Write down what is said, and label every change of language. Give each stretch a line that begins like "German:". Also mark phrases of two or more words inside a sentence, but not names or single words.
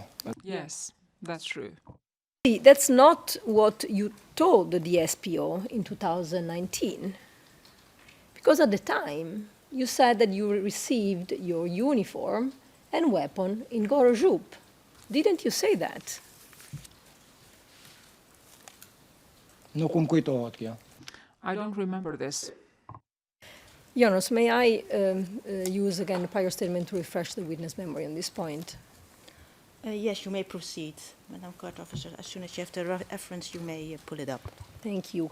English: Yes, that's true. See, that's not what you told the SPO in 2019. Because at the time, you said that you received your uniform and weapon in Gorozhup. Didn't you say that?
Albanian: Nuk më kujtohet kjo.
English: I don't remember this. Jonas, may I use again the prior statement to refresh the witness memory on this point? Yes, you may proceed, Madam Court Officer. As soon as you have the reference, you may pull it up. Thank you.